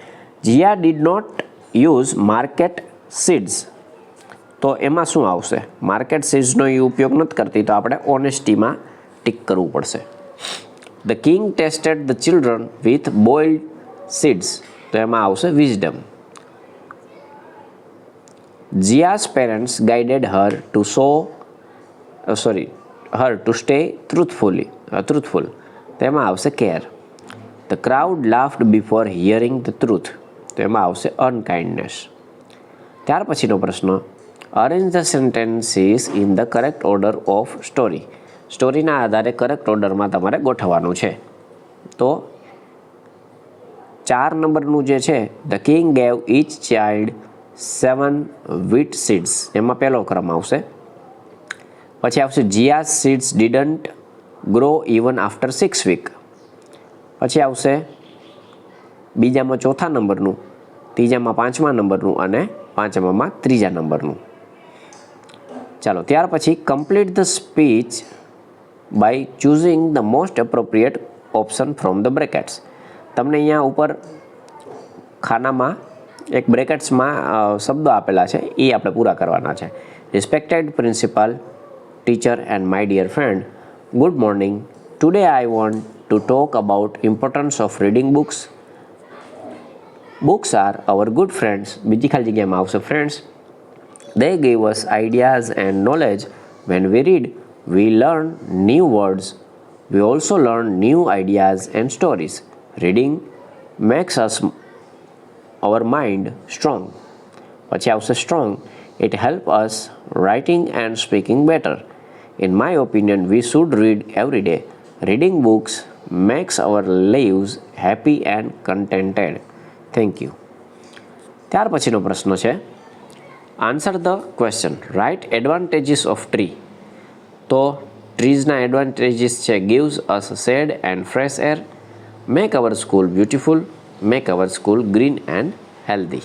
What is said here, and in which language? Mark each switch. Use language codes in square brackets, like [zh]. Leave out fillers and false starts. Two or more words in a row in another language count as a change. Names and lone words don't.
[en] Jia did not use market seeds, [gu] તો એમાં શું આવશે? માર્કેટ સીડ્સનો એ ઉપયોગ નથી કરતી, તો આપણે ઓનેસ્ટીમાં ટીક કરવું પડશે. [en] The king tested the children with boiled seeds, [gu] તો એમાં આવશે [en] વિઝડમ. Jia's parents guided her to stay truthful. [gu] તો એમાં આવશે care. [en] The crowd laughed before hearing the truth. [gu] તો એમાં આવશે unkindness. ત્યાર પછીનો પ્રશ્ન, [en] arrange the sentences in the correct order of story. [gu] સ્ટોરીના આધારે કરેક્ટ ઓર્ડરમાં તમારે ગોઠવવાનું છે. તો 4 નંબરનું જે છે, [en] The king gave each child 7 wheat seeds, [gu] એમાં પહેલો ક્રમ આવશે. પછી આવશે [en] Jia's seeds didn't grow even after 6 weeks. [gu] પછી આવશે બીજામાં 4થા નંબરનું, ત્રીજામાં 5મા નંબરનું અને 5મામાં 3જા નંબરનું. ચાલો ત્યાર પછી [en] complete the speech by choosing the most appropriate option from the brackets. [gu] તમને અહીંયા ઉપર ખાનામાં એક બ્રેકેટ્સમાં શબ્દો આપેલા છે, એ આપણે પૂરા કરવાના છે. [en] Respected principal, teacher and my dear friend, good morning. Today I want to talk about importance of reading books. Books are our good friends. [gu] બીજી ખાલી જગ્યામાં આવશે ફ્રેન્ડ્સ. [en] They give us ideas and knowledge. When we read, we learn new words. We also learn new ideas and stories. Reading makes our mind strong. [gu] પછી આવશે strong. [en] It helps us writing and speaking better. In my opinion, we should read every day. Reading books makes our lives happy and contented. Thank you. [gu] ત્યાર પછીનો પ્રશ્ન છે, [en] answer the question, write advantages of tree. [gu] તો ટ્રીઝના એડવાન્ટેજીસ છે, [en] gives us shade and fresh air, make our school beautiful, make our school green and healthy.